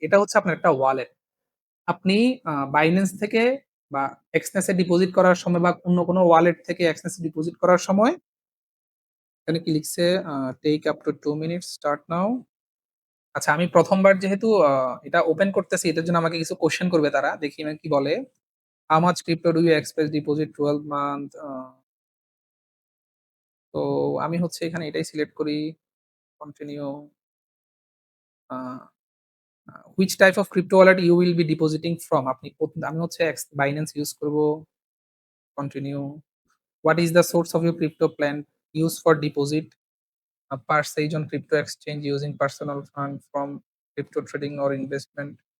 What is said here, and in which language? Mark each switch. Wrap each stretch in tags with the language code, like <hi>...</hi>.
<bn>এটা হচ্ছে আপনার একটা ওয়ালেট। আপনি Binance থেকে বা Exness এ ডিপোজিট করার সময় বা অন্য কোনো ওয়ালেট থেকে Exness এ ডিপোজিট করার সময় এখানে কি লিখছে?</bn> <en>Take up to 2 minutes start now.</en> <bn>আচ্ছা আমি ১ম বার যেহেতু এটা ওপেন করতেছি এটার জন্য আমাকে কিছু কোয়েশ্চেন করবে তারা। দেখি না কি বলে?</bn> <en>How much crypto do you expect deposit 12 month?</en> <bn>তো আমি হচ্ছে এখানে এটাই সিলেক্ট করি। Continue.</bn> <en>Uh uh which type of crypto wallet you will be depositing from?</en> <bn>আমি হচ্ছে Binance ইউজ করব।</bn> <en>Continue. What is the source of your crypto plan used for deposit? Purchase on crypto exchange using personal fund from crypto trading or investment?</en>